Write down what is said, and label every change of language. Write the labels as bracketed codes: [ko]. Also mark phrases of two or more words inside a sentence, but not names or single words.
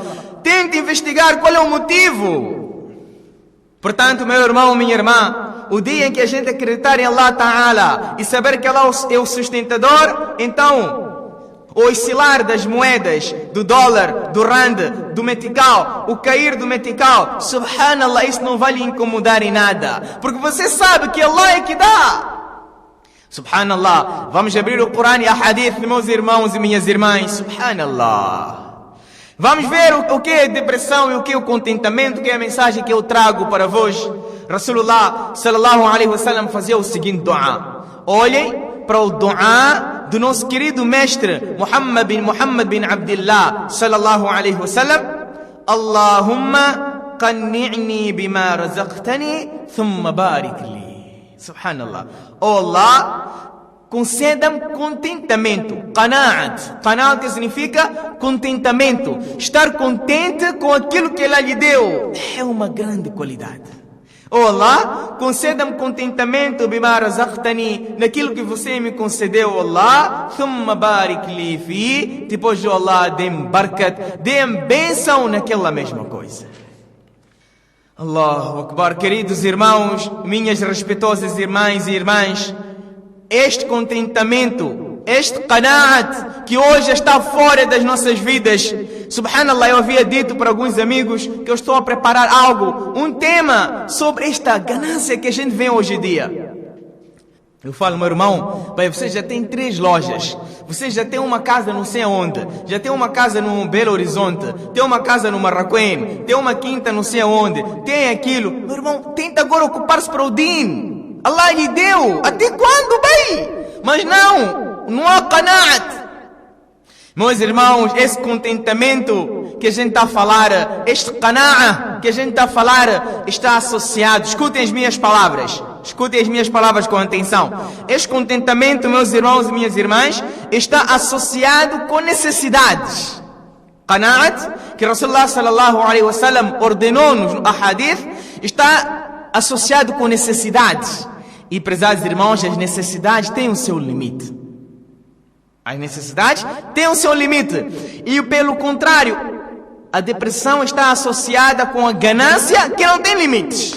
[pt] Tente investigar qual é o motivo. Portanto, meu irmão, minha irmã, o dia em que a gente acreditar em [ar] الله تعالى [pt] e saber que Allah é o sustentador, então o oscilar das moedas, do dólar, do rand, do metical, o cair do metical, subhanallah, isso não vai lhe incomodar em nada, porque você sabe que Allah é que dá. Subhanallah. Vamos abrir o Corão e a Hadith, meus irmãos e minhas irmãs. Subhanallah. Vamos ver o que é depressão e o que é o contentamento, que é a mensagem que eu trago para vós. [ar] رسول الله صلى الله عليه وسلم [pt] fazia o seguinte dua. Olhem para o dua do nosso querido mestre Muhammad bin Abdullah [ar] صلى الله عليه وسلم. Allahumma قنعني بما رزقتني ثم بارك لي. [pt] Subhanallah. Oh Allah, conceda-me contentamento. Qanaat que significa contentamento. Estar contente com aquilo que Allah lhe deu. É uma grande qualidade. Oh Allah, conceda-me contentamento [ar] بما رزقتني, [pt] naquilo que você me concedeu, Allah. [ar] ثم بارك لي في, [pt] depois de Allah, dê-me barakat, dê-me bênção naquela mesma coisa. [ar] الله أكبر. [pt] Queridos irmãos, minhas respeitosas irmãs e irmãs, este contentamento, este qanaat que hoje está fora das nossas vidas. Subhanallah, eu havia dito para alguns amigos que eu estou a preparar algo, um tema sobre esta ganância que a gente vê hoje em dia. Eu falo, meu irmão, pai, você já tem 3 lojas, você já tem uma casa não sei onde, já tem uma casa no Belo Horizonte, tem uma casa no Marraquém, tem uma quinta não sei onde, tem aquilo. Meu irmão, tenta agora ocupar-se para o din. Allah lhe deu. Até quando, bem? Mas não há qanaat. Meus irmãos, esse contentamento que a gente está a falar, este qana'a que a gente está a falar, está associado. Escutem as minhas palavras. Escutem as minhas palavras com atenção. Este contentamento, meus irmãos e minhas irmãs, está associado com necessidades. Qanaat, que [ar] رسول الله صلى الله عليه وسلم [pt] ordenou-nos no ahadith, está associado com necessidades. E, prezados irmãos, as necessidades têm o seu limite. As necessidades têm o seu limite. E, pelo contrário, a depressão está associada com a ganância que não tem limites.